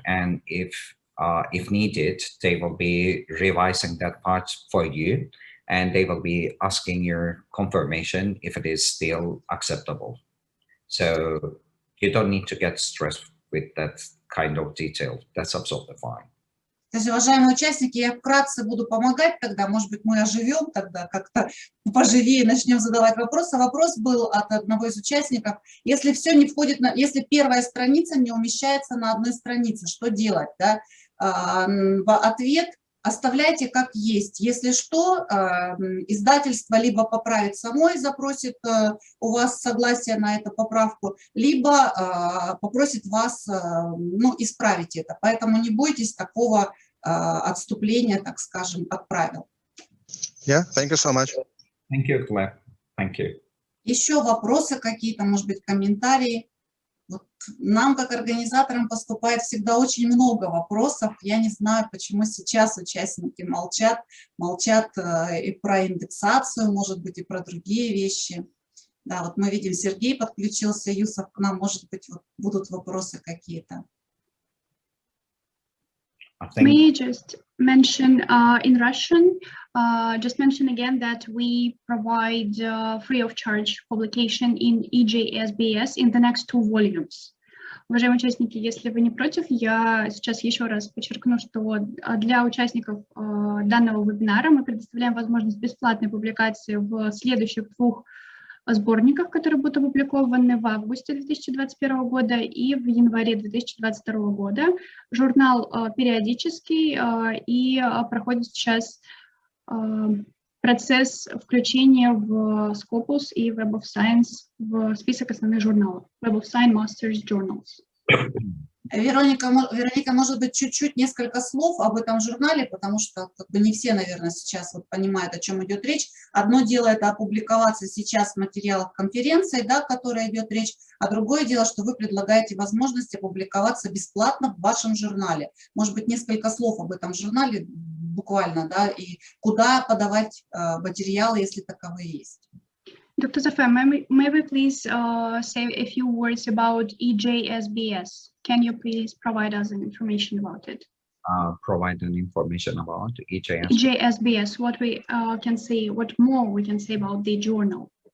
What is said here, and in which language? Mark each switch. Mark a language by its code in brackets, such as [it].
[en] And if needed, they will be revising that part for you, and they will be asking your confirmation if it is still acceptable. So you don't need to get stressed with that kind of detail. That's absolutely fine. [ru] То есть, уважаемые участники, я вкратце буду помогать тогда, может быть, мы оживем тогда, как-то поживее начнем задавать вопросы. Вопрос был от одного из участников. Если все не входит, если первая страница не умещается на одной странице, что делать? Да? Ответ: оставляйте как есть. Если что, издательство либо поправит само и запросит у вас согласие на эту поправку, либо попросит вас исправить это. Поэтому не бойтесь такого отступления, так скажем, от правил. [en] Yeah, thank you so much. Thank you, Gleb. Thank you. [ru] Еще вопросы какие-то, может быть, комментарии? Вот нам, как организаторам, поступает всегда очень много вопросов. Я не знаю, почему сейчас участники молчат и про индексацию, может быть, и про другие вещи. Да, вот мы видим, Сергей подключился, Юсов к нам, может быть, вот будут вопросы какие-то. [en] May I just mention in Russian, just mention again that we provide free of charge publication in EpSBS in the next 2 volumes. [ru] Уважаемые участники, если вы не против, я сейчас еще раз подчеркну, что для участников данного вебинара мы предоставляем возможность бесплатной публикации в следующих 2 сборниках, которые будут опубликованы в августе 2021 года и в январе 2022 года. Журнал периодический и проходит сейчас процесс включения в Scopus и Web of Science в список основных журналов. [en] Web of Science Masters Journals. [ru] Вероника, может быть, чуть-чуть несколько слов об этом журнале, потому что как бы не все, наверное, сейчас вот понимают, о чем идет речь. Одно дело это опубликоваться сейчас в материалах конференции, да, о которой идет речь, а другое дело, что вы предлагаете возможность опубликоваться бесплатно в вашем журнале. Может быть, несколько слов об этом журнале буквально, да, и куда подавать материалы, если таковые есть. [en] Dr. Zafar, may we please say a few words about EpSBS? Can you please provide us an information about it? Provide an information about EpSBS. EpSBS, what we can say, what more we can say about the journal?